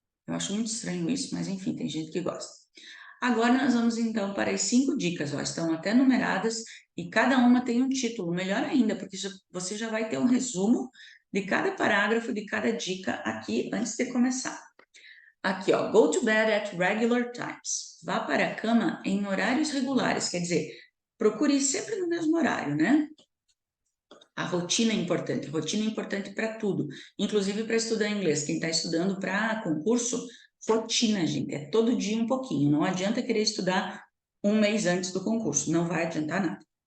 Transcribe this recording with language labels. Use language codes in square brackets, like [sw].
[pt] Eu acho muito estranho isso, mas enfim, tem gente que gosta. Agora nós vamos então para as 5 dicas, ó, estão até numeradas e cada uma tem um título, melhor ainda, porque você já vai ter um resumo de cada parágrafo, de cada dica aqui antes de começar. Aqui, ó, [en] go to bed at regular times. [pt] Vá para a cama em horários regulares, quer dizer, procure sempre no mesmo horário, né? A rotina é importante para tudo, inclusive para estudar inglês. Quem está estudando para concurso, rotina, gente, é todo dia um pouquinho. Não adianta querer estudar um mês antes do concurso, não vai adiantar nada.